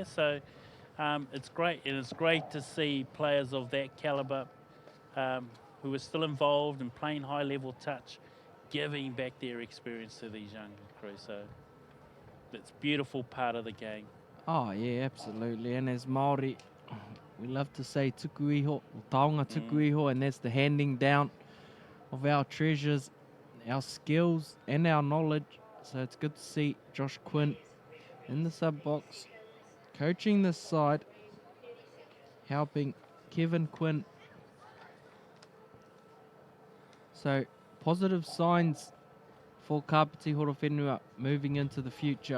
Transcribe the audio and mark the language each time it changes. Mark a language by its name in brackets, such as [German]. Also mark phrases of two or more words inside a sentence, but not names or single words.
[English] So it's great, and it's great to see players of that calibre who are still involved and playing high-level touch, giving back their experience to these young crews. So that's a beautiful part of the game. Oh yeah, absolutely. And as Māori, we love to say [Māori] tuku iho, [English] or [Māori] taonga tuku iho, [English] and that's the handing down of our treasures, our skills and our knowledge. So it's good to see Josh Quinn in the sub box, coaching this side, helping Kevin Quinn. So positive signs for Kapiti-Horowhenua moving into the future.